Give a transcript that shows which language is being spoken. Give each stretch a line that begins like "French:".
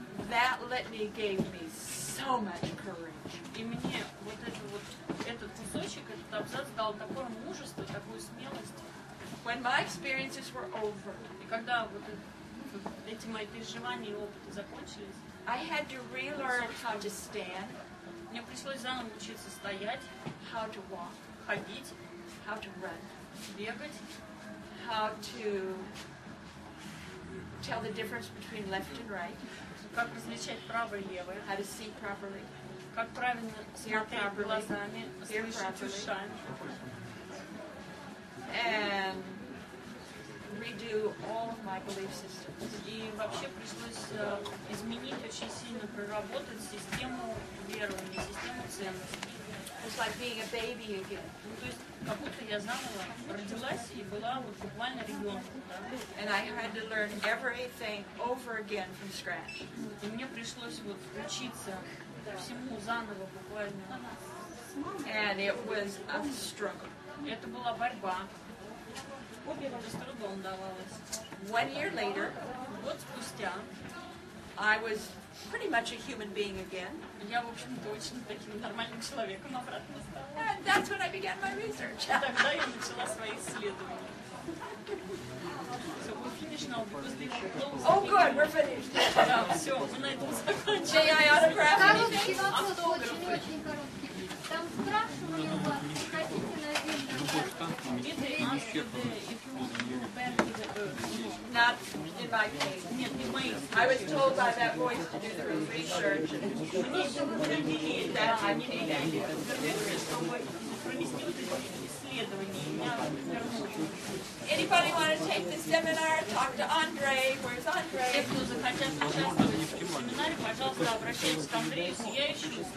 English: That litany gave me so much courage.
Russian: И мне этот кусочек, этот абзац дал такое мужество, такую смелость.
English: When my experiences were over,
Russian: И когда эти мои переживания и опыты закончились,
English: I had to relearn how to stand,
Russian: мне пришлось заново учиться стоять,
English: how to walk,
Russian: ходить,
English: how to run,
Russian: бегать,
English: how to tell the difference between left and right,
Russian: как различать правое и левое,
English: how to see properly,
Russian: как правильно смотреть глазами,
English: hear
Russian: слышать
English: properly,
Russian: ушами,
English: and redo all of my belief systems.
Russian: И вообще пришлось изменить, очень сильно проработать систему верования, систему ценностей.
English: It's like being a baby again.
Russian: Ну, то есть, как будто я заново родилась и была вот буквально ребенком. Да?
English: And I had to learn everything over again from scratch.
Russian: И мне пришлось вот учиться всему заново буквально.
English: And it was a struggle.
Russian: Это была борьба. Это с трудом давалось.
English: 1 year later,
Russian: Год спустя
English: I was pretty much a human being again.
Russian: я, в общем-то, очень таким нормальным человеком обратно стала.
English: And that's when I began my research.
Russian: И тогда я начала свои исследования.
English: So we're finished now because they were closed. Oh, good, we're finished.
Russian: Да, все, мы на этом закончили.
English: May I autograph
Russian: Короткий
English: anything?
Russian: вопрос, очень-очень короткий. Там спрашивали у вас, хотите на землю?
English: Did they ask you if you want to go back to the earth? Not in my case.
Russian: Нет, не мои.
English: I was told by that voice to do the research.
Russian: Мне утвердили, да, они меня утвердили, чтобы провести вот эти исследования. Меня вернули.
English: Anybody want to take this seminar? Talk to Andre. Where's
Russian: Те,
English: Andre?
Russian: кто захотят участвовать в семинаре, пожалуйста, обращайтесь к Андрею Сияющему.